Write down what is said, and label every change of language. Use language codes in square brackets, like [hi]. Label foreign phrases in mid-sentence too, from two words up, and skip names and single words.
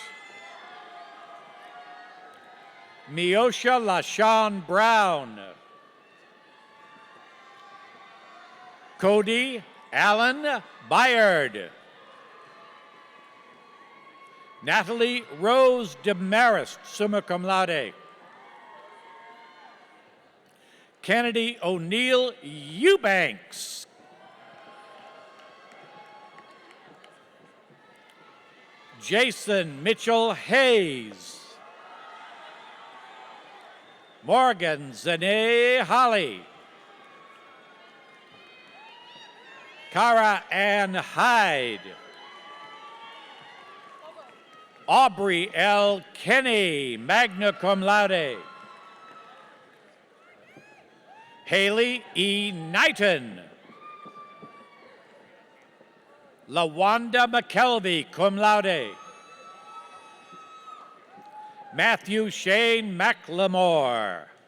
[en] Miosha LaShawn Brown. Cody Allen Byard. Natalie Rose Demarest, [la] summa cum laude. [en] Kennedy O'Neill Eubanks. Jason Mitchell Hayes. Morgan Zane Holly. Cara Ann Hyde. Aubrey L. Kenny, [la] magna cum laude. [en] Haley E. Knighton. LaWanda McKelvey, [la] cum laude. [en] Matthew Shane McLemore.